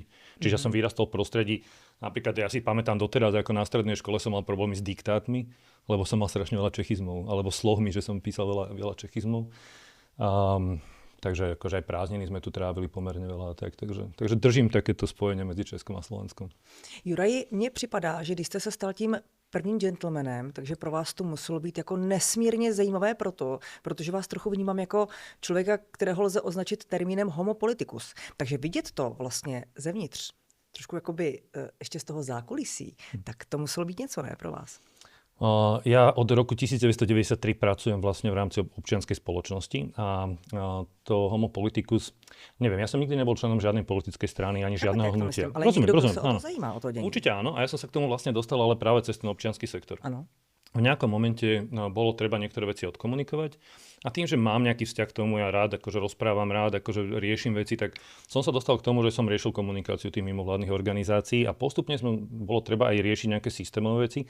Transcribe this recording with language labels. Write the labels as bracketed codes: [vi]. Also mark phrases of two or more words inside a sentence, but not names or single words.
[sk] Čiže som vyrastal v prostredí. Napríklad ja si pamätám doteraz, ako na strednej škole som mal problémy s diktátmi, lebo som mal strašne veľa čechizmov, alebo slohmi, že som písal veľa čechizmov. Takže akože aj prázdniny sme tu trávili pomerne veľa. Takže držím takéto spojenie medzi Českom a Slovenskom. Juraj, [cs] mně připadá, že když jste se stal tím prvním gentlemanem, takže pro vás to muselo být jako nesmírně zajímavé protože vás trochu vnímám jako člověka, kterého lze označit termínem [la] homo politicus. [cs] Takže vidět to vlastně zevnitř, trošku jakoby ještě z toho zákulisí, tak to muselo být něco, ne, pro vás? [sk] Ja od roku 1993 pracujem vlastne v rámci občianskej spoločnosti a to [la] homo politicus, [sk] neviem, ja som nikdy nebol členom žiadnej politickej strany ani žiadneho hnutia. Ale rozumiem, sa o to zajímá, o to dení. Určite áno, a ja som sa k tomu vlastne dostal, ale práve cez ten občiansky sektor. Áno. V nejakom momente bolo treba niektoré veci odkomunikovať a tým, že mám nejaký vzťah k tomu, ja rád akože rozprávam, rád akože riešim veci, tak som sa dostal k tomu, že som riešil komunikáciu tých mimovládnych organizácií a postupne bolo treba aj riešiť nejaké systémové veci.